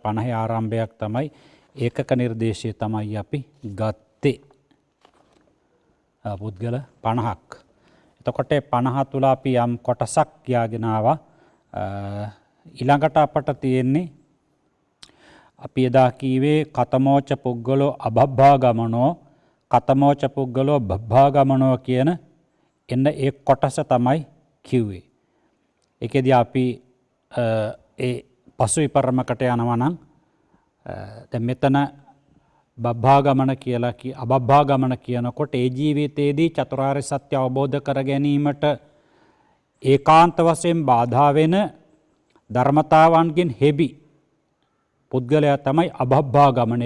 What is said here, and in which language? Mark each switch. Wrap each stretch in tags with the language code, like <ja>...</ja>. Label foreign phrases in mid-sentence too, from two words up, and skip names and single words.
<si>50 ආරම්භයක් තමයි ඒකක නිර්දේශය තමයි අපි ගත්තේ. පුද්ගල 50ක්. එතකොට 50 තුල අපි යම් කොටසක් කියාගෙන ආවා. ඊළඟට අපට තියෙන්නේ අපි එදා කීවේ</si> <pi>කතමෝච පුද්ගලෝ අබබ්බා ගමනෝ කතමෝච පුද්ගලෝ බබ්බා ගමනෝ</pi> <si>කියන එන්න ඒ කොටස තමයි කිව්වේ. ඒකෙදී අපි ඒ පසු විපරමකට යනවා නම් දැන් මෙතන බබ්බා ගමන කියලා අබබ්බා ගමන කියනකොට ඒ ජීවිතයේදී චතුරාර්ය සත්‍ය අවබෝධ කර ගැනීමට ඒකාන්ත වශයෙන් බාධා වෙන ධර්මතාවන්ගෙන් හෙබි පුද්ගලයා තමයි අබබ්බා ගමන.</si>